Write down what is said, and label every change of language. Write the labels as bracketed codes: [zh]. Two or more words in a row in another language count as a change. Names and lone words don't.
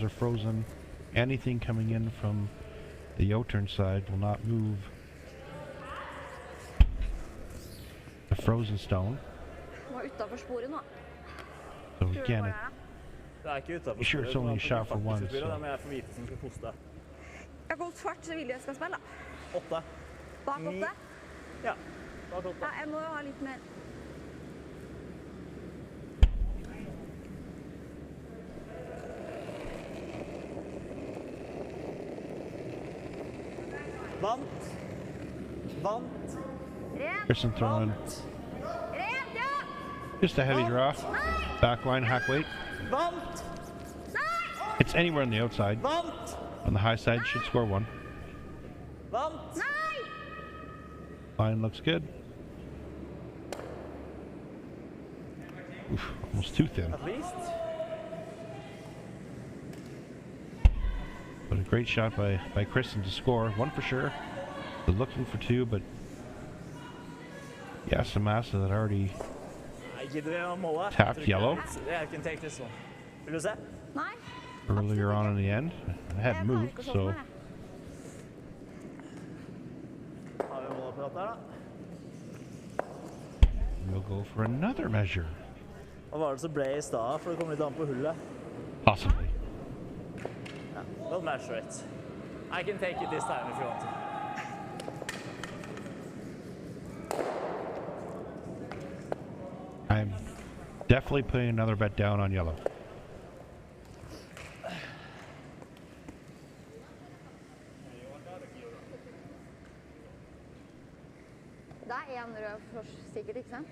[en] are frozen, anything coming in from the outturn side will not move the frozen stone. So again, be sure it's only a shot for one. So [no] Jeg går svart, så vil jeg skal spille. 8. Bak 8? Ja, bak 8. Ja, jeg må jo ha litt mer. Vant. [en] Kristin throwing [no] Rent, ja! [en] just a heavy draw. Backline, hack weight. [no] Vant. [en] It's anywhere on the outside. [no] Vant. [en] On the high side, should score 1. [no] Vant. Nei! [en] Line looks good. Oof, almost too thin. At least. But a great shot by Kristin to score. 1 for sure. They're looking for 2, but Yasumasa that already tapped yellow Yeah, I can take this one. [no] Vil du se? Nei. [en] earlier on in the end. It hadn't moved, so [no] Har vi målapparat der, da? [en] we'll go for another measure. [no] Hva var det som ble i stad, for det kom litt an på hullet? [en] Possibly. Yeah, we'll measure it. I can take it this time if you want to. I'm definitely putting another bet down on yellow. [no] Det er en rød for sikkert, ikke sant?